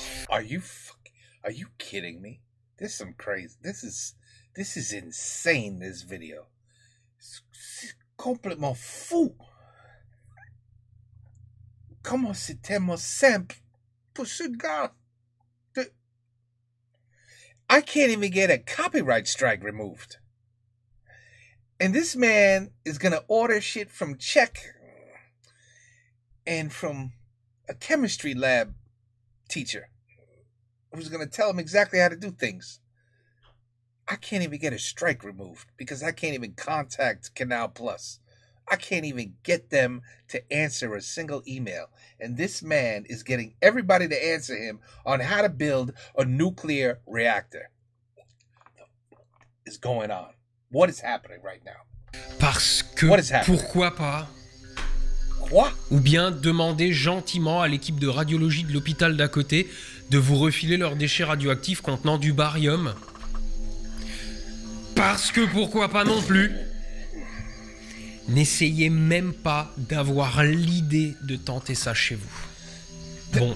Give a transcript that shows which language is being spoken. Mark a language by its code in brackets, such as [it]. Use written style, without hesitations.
[en] Are you kidding me? This is some crazy. This is insane. This video. [fr] C'est complètement fou. Comment c'est tellement simple pour ce gars? [en] I can't even get a copyright strike removed. And this man is going to order shit from Czech and from a chemistry lab teacher who's going to tell him exactly how to do things. I can't even get a strike removed because I can't even contact Canal Plus. I can't even get them to answer a single email. And this man is getting everybody to answer him on how to build a nuclear reactor. What is going on? What is happening right now? [fr] Parce que, [en] What is happening? [fr] pourquoi pas? Quoi? Ou bien demander gentiment à l'équipe de radiologie de l'hôpital d'à côté de vous refiler leurs déchets radioactifs contenant du barium. Parce que pourquoi pas non plus? N'essayez même pas d'avoir l'idée de tenter ça chez vous.